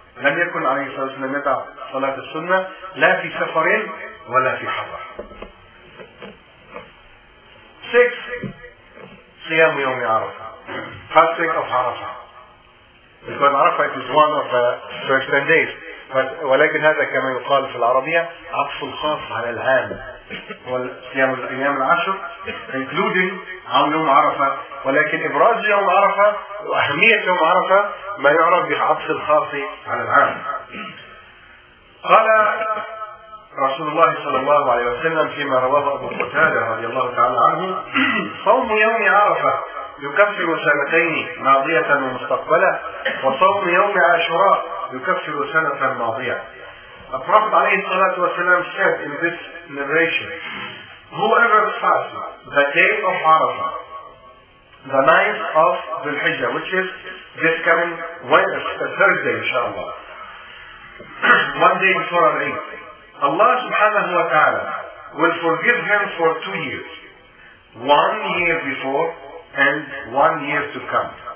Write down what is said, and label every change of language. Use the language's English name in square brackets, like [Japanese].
[Arabic] لَمْ يَكُنْ عَلَيْهِ صَلَىٰهُ سَلَىٰهُ مِدَىٰ صَلَاةِ السُنَّةِ لَا فِي سَفَرٍ وَلَا فِي حَضَرٍ. [English] Six, [Arabic] صِيَامُ يَوْمِ عَرَفَةٍ, [English] fasting of Arafah. Because Arafah is one of the first 10 days. [Arabic] ولكن هذا كما يقال في العربية عطف خاص على العام والصيام الأيام العشر including عام يوم عرفة, ولكن إبراز يوم عرفة وأهمية يوم عرفة ما يعرف بعطف خاص على العام. قال رسول الله صلى الله عليه وسلم فيما رواه أبو قتادة رضي الله تعالى عنه: صوم يوم عرفة يكفر سنتين ماضية ومستقبلة, وصوم يوم عاشوراء يكفر سنة ماضية. [English] The Prophet [Arabic] عليه الصلاة والسلام [English] said in this narration, whoever fasts the day of Arafah, the ninth of Dhul Hijjah, which is this coming Wednesday, Thursday inshallah, one day before Al Eid, Allah subhanahu wa ta'ala will forgive him for 2 years, 1 year before and 1 year to come.